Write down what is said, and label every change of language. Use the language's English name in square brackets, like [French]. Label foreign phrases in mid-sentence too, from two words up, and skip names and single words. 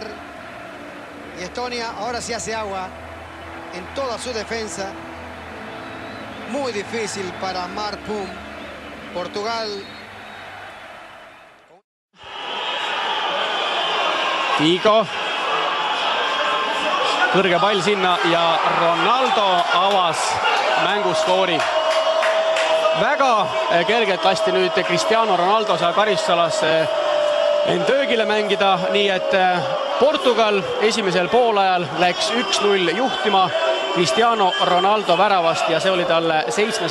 [Spanish] Y Estonia ahora sí hace agua en toda su defensa. Muy difícil para Mark Pum. Portugal. Figo. [Estonian] Kõrge pall sinna ja Ronaldo avas mänguskoori. Väga kergelt lasti nüüd Cristiano Ronaldo seal karistusalas end töögile mängida, nii et Portugal esimesel poolajal läks 1-0 juhtima Cristiano Ronaldo väravast ja see oli talle 7.